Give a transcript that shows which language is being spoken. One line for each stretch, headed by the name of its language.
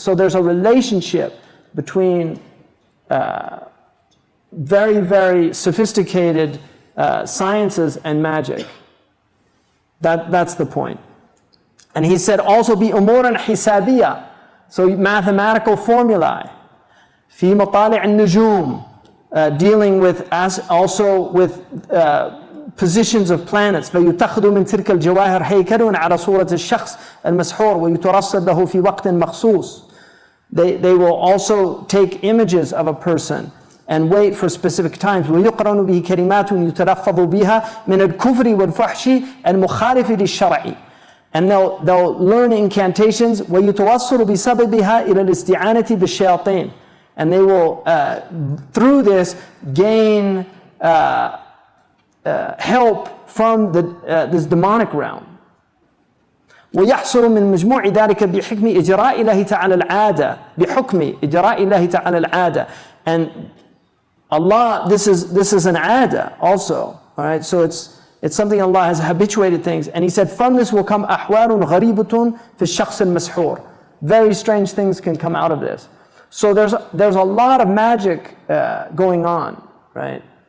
English: So there's a relationship between very, very sophisticated sciences and magic. That's the point. And he said also
Arabic: bi umuran hisabiyya,
English: so mathematical formulae,
Arabic: fi matali' an-nujum,
English: dealing with also with positions of planets.
Arabic: فيتخذ من تلك الجواهر هيكل على صورة الشخص المسحور ويترصد له في وقت مخصوص.
English: They will also take images of a person and wait for specific times.
Arabic: وَيُقْرَنُ بِهِ كَلِمَاتٌ يُتَلَفَّظُ بِهَا مِنَ الْكُفْرِ وَالْفُحْشِ الْمُخَالِفِ لِلشَّرْعِ.
English: And they'll learn incantations.
Arabic: وَيُتَوَصُّلُ بِسَبَبِهَا إِلَى الْإِسْتِعَانَةِ بِالشَّيَاطِينِ.
English: And they will, through this, gain help from this demonic realm.
Arabic: ويحصل من مجموع ذلك بحكم إجراء الله تعالى العادة بحكم إجراء الله تعالى العادة.
English: And Allah, this is an ada also, all right? So it's something Allah has habituated things. And He said, from this will come
Arabic: أحوال غريبة في الشخص المسحور.
English: Very strange things can come out of this. So there's a lot of magic going on, right?